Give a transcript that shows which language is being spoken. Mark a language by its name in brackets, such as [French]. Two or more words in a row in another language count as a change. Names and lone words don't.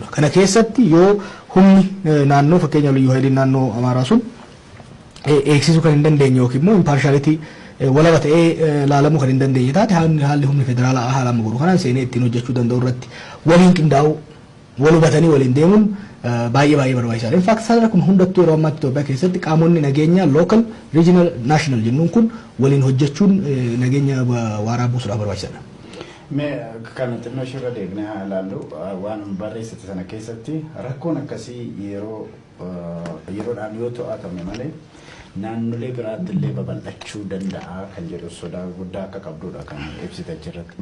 [Oromo] Kana keessatti yoo humni naannoo fakkeenyaaf liyyuu hayiliin naannoo Amaaraa sun eegsisuu kan hin dandeenye yookiin immoo imparshalitii walaba ta'ee laalamuu kan hin dandeenye taate haalli humni federaalaa haalama godhu kanaan seenee ittiin hojjechuu danda'u irratti waliin qindaa'uu wal hubatanii waliin deemuun baay'ee barbaachisaadha. [English] In fact [Oromo] sadarkaa kun hundattuu yeroo ammaatti Itoophiyaa keessatti qaamonni nageenyaa [English] local, regional, national [Oromo] jennuun kun waliin hojjechuun nageenya waaraa buusuudhaaf barbaachisaadha. Mee kana xinnoo shirra deegnee haa ilaallu waan barreessite sana keessatti rakkoon akkasii yeroodhaan yoo to'atame malee naannolee biraatti illee babal'achuu danda'a kan jedhu sodaa guddaa akka qabdudha kan ibsite achirratti.